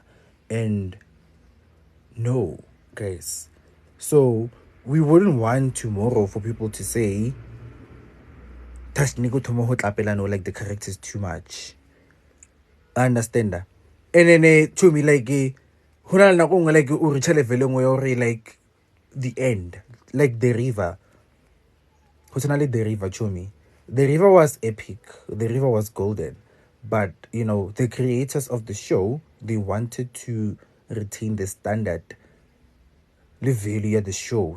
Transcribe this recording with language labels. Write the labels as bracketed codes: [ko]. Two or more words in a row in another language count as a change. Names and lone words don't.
[en] And no, guys. So we wouldn't want tomorrow for people to say Tashnika Tomoho Tlapelano, like the character is too much. I understand that. And then to me, like [st] hona na go [en] like [st] o re tshele vele ngwe o re [en] like the end, like the river. Personally, the river, Chumi. The river was epic. The river was golden. But, the creators of the show, they wanted to retain the standard, the value of the show.